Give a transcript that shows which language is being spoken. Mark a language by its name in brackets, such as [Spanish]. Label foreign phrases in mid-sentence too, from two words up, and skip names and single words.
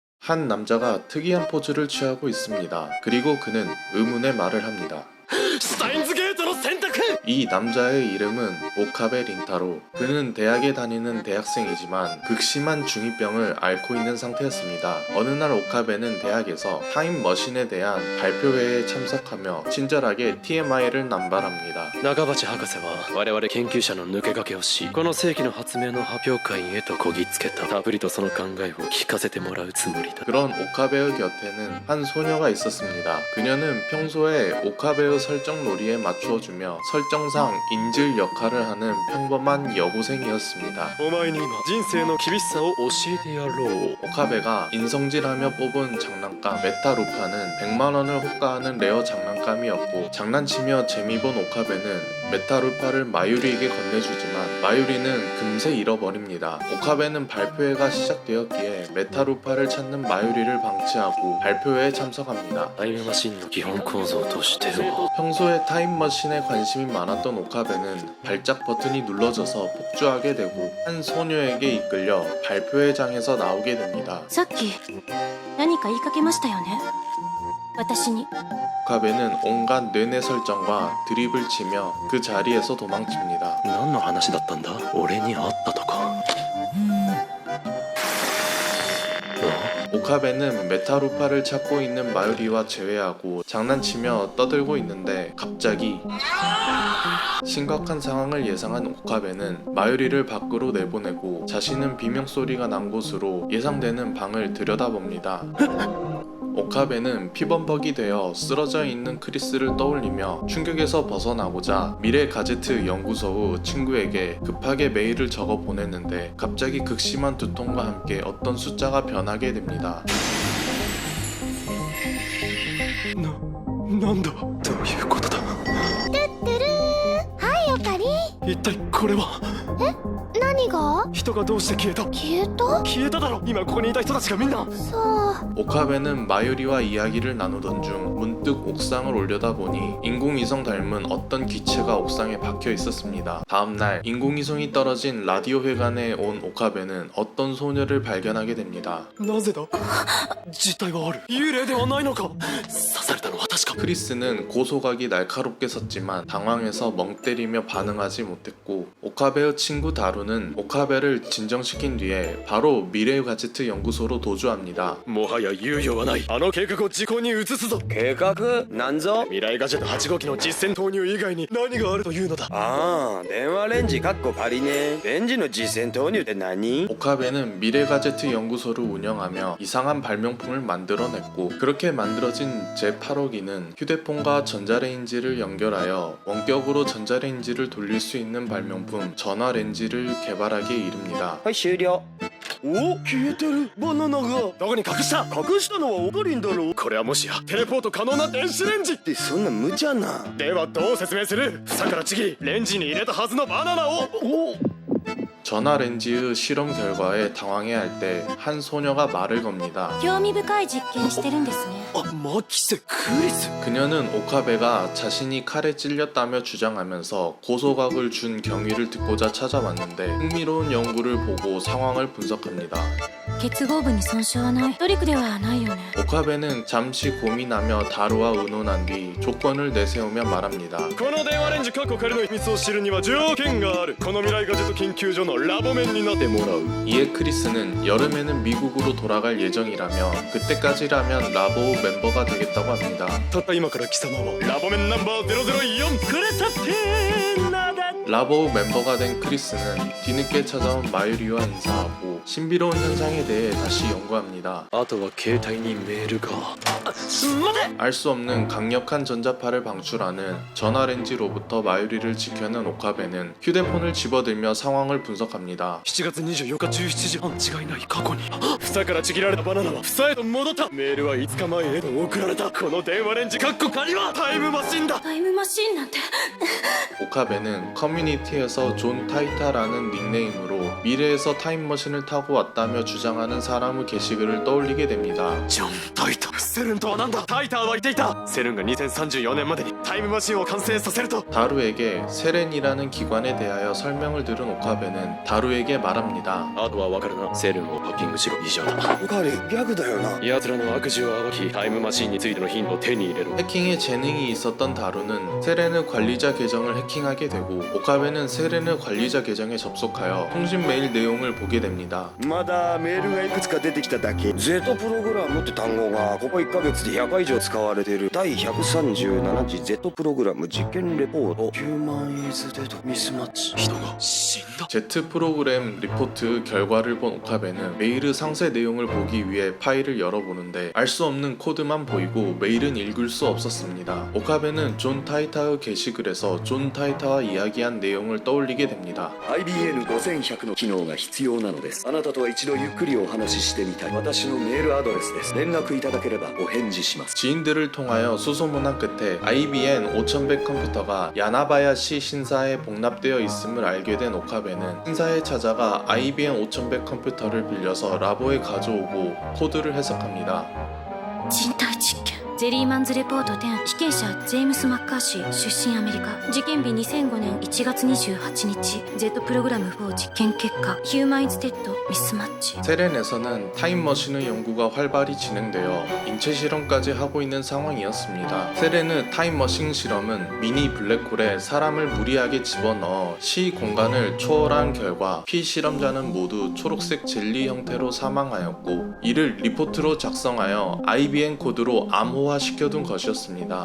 [Korean] 한 남자가 특이한 포즈를 취하고 있습니다. 그리고 그는 의문의 말을 합니다. [Japanese] シュタインズゲートの選択 [Korean] 이 남자의 이름은 오카베 린타로. 그는 대학에 다니는 대학생이지만 극심한 중2병을 앓고 있는 상태였습니다. 어느 날 오카베는 대학에서 타임머신에 대한 발표회에 참석하며 친절하게 TMI를 남발합니다. [Japanese] 中鉢博士は我々研究者の抜け駆けをしこの世紀の発明の発表会へとこぎつけた。たっぷりとその考えを聞かせてもらうつもりだ。 [Korean] 그런 오카베의 곁에는 한 소녀가 있었습니다. 그녀는 평소에 오카베의 설정 놀이에 맞추어주며 설정상 인질 역할을 하는 평범한 여고생이었습니다. [Japanese] お前に今人生の厳しさを教えてやろう。 [Korean] 오카베가 인성질하며 뽑은 장난감 메타루파는 100만원을 호가하는 레어 장난감이었고, 장난치며 재미본 오카베는 메타루파를 마유리에게 건네주지만 마유리는 금세 잃어버립니다. 오카베는 발표회가 시작되었기에 메타루파를 찾는 마유리를 방치하고 발표회에 참석합니다. [Japanese] タイムマシンの基本構造としては [Korean] 평소에 타임머신에 관심이 많았던 오카베는 발작 버튼이 눌러져서 폭주하게 되고 한 소녀에게 이끌려 발표회장에서 나오게 됩니다. [Japanese] さっき何か言いかけましたよね、私に。 [Korean] 오카베는 온갖 뇌내 설정과 드립을 치며 그 자리에서 도망칩니다. [Japanese] 何の話だったんだ。俺に会ったとか。 [Korean] 오카베는 메타루파를 찾고 있는 마유리와 재회하고 장난치며 떠들고 있는데 갑자기 심각한 상황을 예상한 오카베는 마유리를 밖으로 내보내고 자신은 비명소리가 난 곳으로 예상되는 방을 들여다봅니다. 오카베는 피범벅이 되어 쓰러져 있는 크리스를 떠올리며 충격에서 벗어나고자 미래 가제트 연구소의 친구에게 급하게 메일을 적어 보냈는데 갑자기 극심한 두통과 함께 어떤 숫자가 변하게 됩니다. [Japanese] なんだどういうことだ。はいオカリ。一体これは。何が？人がどうして消えた。消えた？消えただろ。今ここにいた人たちがみんな。そう。 [Korean] 오카베는 마유리와 이야기를 나누던 중 문득 옥상을 올려다보니 인공위성 닮은 어떤 기체가 옥상에 박혀 있었습니다. 다음날 인공위성이 떨어진 라디오 회관에 온 오카베는 어떤 소녀를 발견하게 됩니다. [Japanese] なぜだ。実体はある。幽霊ではないのか。刺されたのは確か。 [Korean] 크리스는 고소각이 날카롭게 섰지만 당황해서 멍 때리며 반응하지 못했고, 오카베의 친구 다루는 오카베를 진정시킨 뒤에 바로 미래 가제트 연구소로 도주합니다. [Japanese] もはや猶予はない。あの計画を実行に移すぞ。計画なんぞ。未来ガジェット8号機の実戦投入以外に何があるというのだ。ああ、電話レンジかっこ仮ね。レンジの実践投入って何？ [Korean] 오카베는 미래 가제트 연구소를 운영하며 이상한 발명품을 만들어냈고, 그렇게 만들어진 제8호기는 휴대폰과 전자레인지를 연결하여 원격으로 전자레인지를 돌릴 수 있는 발명품 전화레인지를 개발하기에 이릅니다. [Japanese] はい、終了。お、消えてる。バナナがどこに隠した。隠したのはオカリンだろう。これはもしやテレポート可能な電子レンジ。ってそんな無茶な。ではどう説明する。房からちぎりレンジに入れたはずのバナナを。お [Korean] 전화렌지의 실험 결과에 당황해할 때 한 소녀가 말을 겁니다. [Japanese] 興味深い実験してるんですね。あ、マキセクリス。 [Korean] 그녀는 오카베가 자신이 칼에 찔렸다며 주장하면서 고소각을 준 경위를 듣고자 찾아왔는데 흥미로운 연구를 보고 상황을 분석합니다. [Japanese] 結合部に損傷はない。トリックではないよね。 [Korean] 오카베는 잠시 고민하며 다루와 의논한 뒤 조건을 내세우며 말합니다. [Japanese] この電話レンジカッコ仮の秘密を知るには条件がある。この未来ガジェット研究所のラボ面になってもらう。 [Korean] 이에 크리스는 여름에는 미국으로 돌아갈 예정이라며 그때까지라면 라보 멤버가 되겠다고 합니다. [Japanese] たった今から貴様はラボ面ナンバー004クレサテナダ。 [Korean] 라보 멤버가 된 크리스는 뒤늦게 찾아온 마유리와 인사하고 신비로운 현상에 대해 다시 연구합니다. [Japanese] あとは携帯にメールが。待て。 [Korean] 알 수 없는 강력한 전자파를 방출하는 전화렌지로부터 마유리를 지켜낸 오카베는 휴대폰을 집어들며 상황을 분석합니다. [Japanese] 7 月24日17時半違いない。過去に房からちぎられたバナナは房へと戻った。メールは5日前へと送られた。この電話レンジカッコ仮はタイムマシンだ。タイムマシンなんて。 [Korean] 오카베는 커뮤니티에서 존 타이타라는 닉네임으로 미래에서 타임머신을 타고 왔다며 주장하는 사람의 게시글을 떠올리게 됩니다. [Japanese] ジョン・タイターセルンとは何だタイターは言っていたセルンが2034年までにタイムマシンを完成させると [Korean] 다루에게 세렌이라는 기관에 대하여 설명을 들은 오카베는 다루에게 말합니다. [Japanese] あとは分かるなセルンをハッキングしろ以上だ彼ギャグだよな。奴らの悪事を暴きタイムマシンについてのヒントを手に入れろ [Korean] 해킹에 재능이 있었던 다루는 세렌의 관리자 계정을 해킹하게 되고 오카베는 세렌의 관리자 계정에 접속하여 통신 메일 내용을 보게 됩니다. [Japanese] まだメールがいくつか出てきただけ。 Z プログラムって単語がここ1ヶ月で100回以上使われている。第137次 Z プログラム実験レポート。 [English] Human is dead mismatch. [Japanese] 人が死んだ [Korean] Z 프로그램 리포트 결과를 본 오카베는 메일의 상세 내용을 보기 위해 파일을 열어보는데 알 수 없는 코드만 보이고 메일은 읽을 수 없었습니다. 오카베는 존 타이타의 게시글에서 존 타이타와 이야기한 내용을 떠올리게 됩니다. [Japanese] IBN 5100の機能が必要なのです。あなたとは一度ゆっくりお話ししてみたい。私のメールアドレスです。連絡いただければお返事します。 [Korean] 지인들을 통하여 수소문한 끝에 IBM 5100 컴퓨터가 야나바야시 신사에 복납되어 있음을 알게 된 오카베는 신사에 찾아가 IBM 5100 컴퓨터를 빌려서 라보에 가져오고 코드를 해석합니다. [Japanese] 人体実験ジェリーマンズレポート10被験者ジェームス・マッカーシー出身アメリカ事件日2005年1月28日 Z プログラム4実験結果 [English] Human is dead mismatch [Korean] 세렌에서는 타임머신의 연구가 활발히 진행되어 인체 실험까지 하고 있는 상황이었습니다. 세렌의 타임머신 실험은 미니 블랙홀에 사람을 무리하게 집어넣어 시 공간을 초월한 결과 피실험자는 모두 초록색 젤리 형태로 사망하였고 이를 리포트로 작성하여 IBM 코드로 암호화시켜둔 것이었습니다.